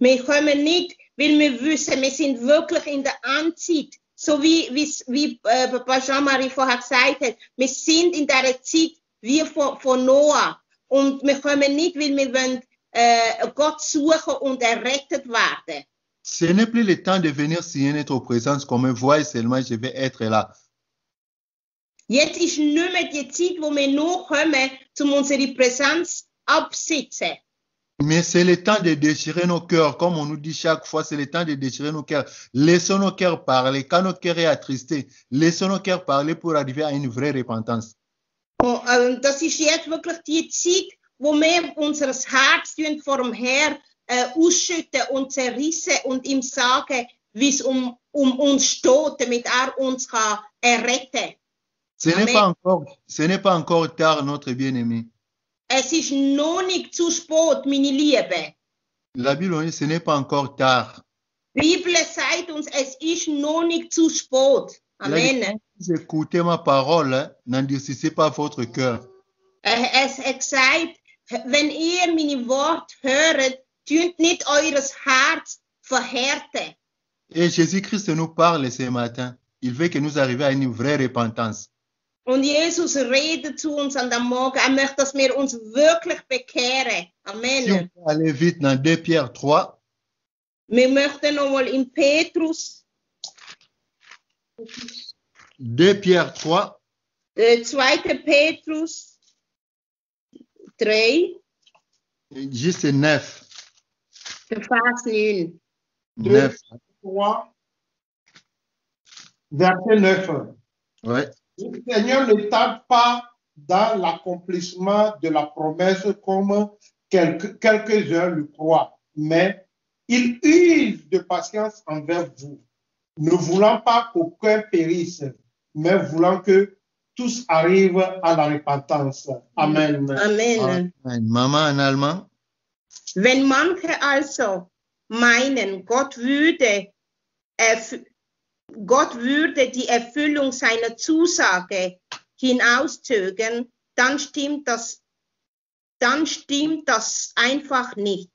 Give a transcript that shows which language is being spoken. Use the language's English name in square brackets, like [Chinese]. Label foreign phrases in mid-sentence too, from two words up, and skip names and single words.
[German] Wir weil wir wissen, wir sind wirklich in der Endzeit. So wie Papa Jean-Marie vorher gesagt hat, wir sind in der Zeit wie von Noah. Und wir kommen nicht, weil wir wollen Gott suchen und errettet werden. [French] Ce n'est plus le temps de venir signer notre présence comme un voile seulement, je vais être là. [German] Jetzt ist nicht mehr die Zeit, wo wir nur kommen, um unsere Präsenz absitzen. [French] Mais c'est le temps de déchirer nos cœurs, comme on nous dit chaque fois, c'est le temps de déchirer nos cœurs. Laissons nos cœurs parler. Quand notre cœur est attristé, laissons nos cœurs parler pour arriver à une vraie repentance. [German] Und, das ist jetzt wirklich die Zeit, wo wir unser Herz vor dem Herrn ausschütten und zerrissen und ihm sagen, wie es um uns steht, damit uns kann erretten. [French] Ce n'est pas encore tard, notre bien-aimé. [German] Es ist noch nicht zu spät, meine Liebe. [French] La Bible dit, ce n'est pas encore tard. [German] Die Bibel sagt uns, es ist noch nicht zu spät. Amen. [French] Vous écoutez ma parole, n'endurcissez pas votre cœur. [German] Es hat gesagt, wenn ihr meine Worte hört, tut nicht eures Herz verhärten. [French] Et Jésus-Christ nous parle ce matin. Il veut que nous arrivions à une vraie repentance. [German] Und Jesus redet zu uns an dem Morgen. Er möchte, dass wir uns wirklich bekehren. Amen. [French] Si on peut aller vite dans 2 Pierre 3. [German] Wir möchten nochmal in Petrus. [French] 2 Pierre 3. [German] 2. Petrus 3. [French] Juste 9. [German] Vers 9. 9. [French] 3, verset 9. Ouais. Le Seigneur ne tarde pas dans l'accomplissement de la promesse comme quelques-uns le croient, mais il use de patience envers vous, ne voulant pas qu'aucun périsse, mais voulant que tous arrivent à la repentance. Amen. Amen. Amen. Maman en allemand. [German] Wenn manche also meinen, Gott würde die Erfüllung seiner Zusage hinauszögern, dann stimmt das einfach nicht.